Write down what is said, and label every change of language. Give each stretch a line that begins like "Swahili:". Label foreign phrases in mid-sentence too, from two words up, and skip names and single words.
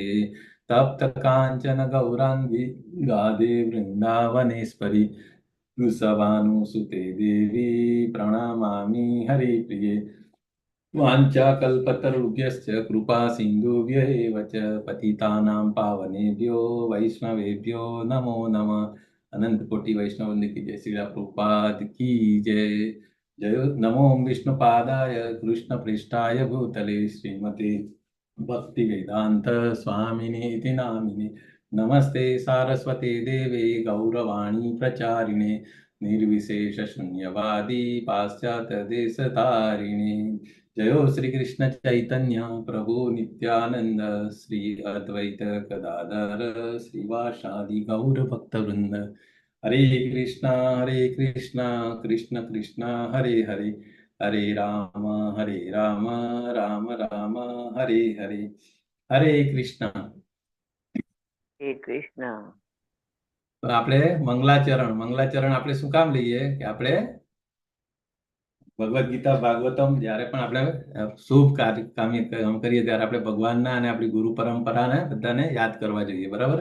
Sanskrit: तप्त काञ्चन गौराङ्गी राधे वृन्दावनेश्वरी वृषभानुसुते देवी प्रणमामि हरिप्रिये. वाञ्छाकल्पतरुभ्यश्च कृपा सिन्धुभ्य एव च पतितानां पावनेभ्यो वैष्णवेभ्यो नमो नमः.
Hindi: अनंत कोटि वैष्णव की जय. श्री प्रभुपाद की जय.
Sanskrit: जय नमो विष्णुपादाय कृष्ण पृष्ठाय भूतले श्रीमते भक्ति वेदांत स्वामिने नामिने. नमस्ते सारस्वते देवे गौरवाणी प्रचारिणे निर्विशेष शून्यवादी पाश्चात्य देश तारिणे. जयो श्री कृष्ण चैतन्य प्रभु नित्यानंद श्री अद्वैत गदाधर श्रीवासादि गौर भक्तवृंद. हरे कृष्ण कृष्ण कृष्ण हरे हरे हरे राम राम राम हरे हरे. हरे कृष्ण.
Gujarati: હરે કૃષ્ણ. તો આપણે મંગલાચરણ આપણે શું કામ લઈએ કે આપણે ભગવદ્ ગીતા ભાગવતમ જ્યારે પણ આપણે શુભ કામ કરીએ ત્યારે આપણે ભગવાનના અને આપણી ગુરુ પરંપરાને બધાને યાદ કરવા જોઈએ, બરાબર.